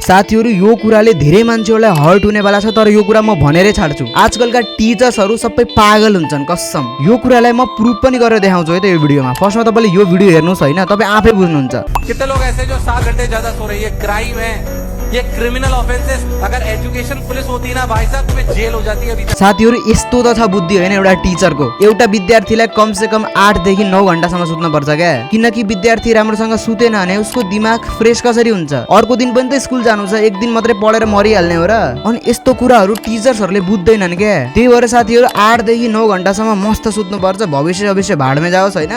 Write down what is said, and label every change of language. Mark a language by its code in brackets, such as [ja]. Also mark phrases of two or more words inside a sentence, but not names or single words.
[ne] साथीहरु यो कुराले धेरै मान्छेहरुलाई हर्ट हुनेवाला छ, तर यो कुरा म भनेरै छाड्छु। आजकलका टिचर्सहरु सबै पागल हुन्छन् कसम। यो कुरालाई म प्रुफ पनि गरेर देखाउँछु है त यो भिडियोमा। फर्स्टमा तपाईले यो भिडियो हेर्नुस् हैन, तपाई आफै बुझ्नुहुन्छ। [hi] कितने लोग ऐसे जो 7 घंटे ज्यादा सो रहे हैं, ये क्राइम है, ये [en] criminal offences. [hi] अगर [en] education police [hi] होती ना भाई साहब, तुम्हें जेल हो जाती है अभी तक। [ne] साथीहरु यस्तो त छ बुद्धि हैन एउटा टिचरको। एउटा विद्यार्थीलाई [hi] कम से कम [ne] 8 देखि 9 घण्टासम्म सुत्न पर्छ क्या, किनकि विद्यार्थी राम्रोसँग सुतेन भने उसको दिमाग फ्रेश कसरी हुन्छ। अर्को दिन पनि त स्कुल जानु छ, एक दिन मात्रै पढेर मरिहाल्ने हो र। अनि यस्तो कुराहरु टिचर्सहरुले बुझ्दैनन् के। त्यही भएर साथीहरु 8 देखि 9 घण्टासम्म मस्त सुत्नु पर्छ, भविष्य भाडमै जाओस् हैन।